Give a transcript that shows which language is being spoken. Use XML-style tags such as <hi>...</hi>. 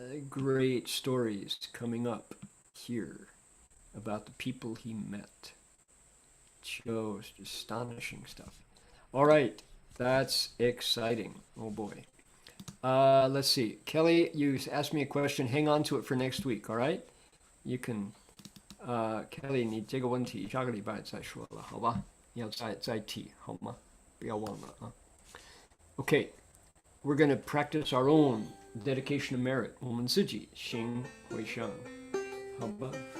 <en>Great stories coming up here about the people he met. Just astonishing stuff. All right, that's exciting. Oh boy. Let's see. Kelly, you asked me a question. Hang on to it for next week, all right? You can,</en> <zh>Kelly, 你这个问题下个礼拜再说了，好吧？要再提，好吗？不要忘了啊。</zh> <en>Okay, we're going to practice our own dedication of merit.</en> <zh>我们自己行回向，好吧？</zh>